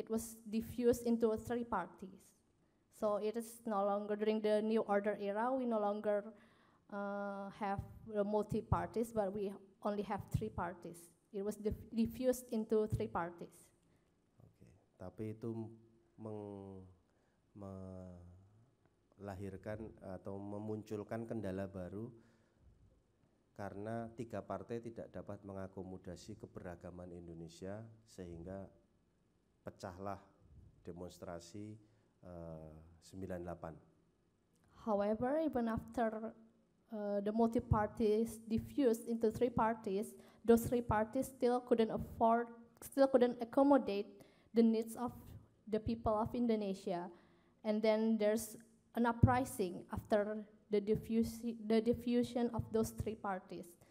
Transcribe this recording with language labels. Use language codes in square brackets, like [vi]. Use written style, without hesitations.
[en] It was diffused into 3 parties. So it is no longer, during the New Order era, we no longer have the multi-parties, but we only have 3 parties. It was diffused into 3 parties. [id] Oke, tapi itu melahirkan atau memunculkan kendala baru karena 3 partai tidak dapat mengakomodasi keberagaman Indonesia, sehingga pecahlah demonstrasi 98. [en] However, even after the multi-parties diffused into 3 parties, those 3 parties still couldn't accommodate the needs of the people of Indonesia. And then there's an uprising after the diffusion of those 3 parties.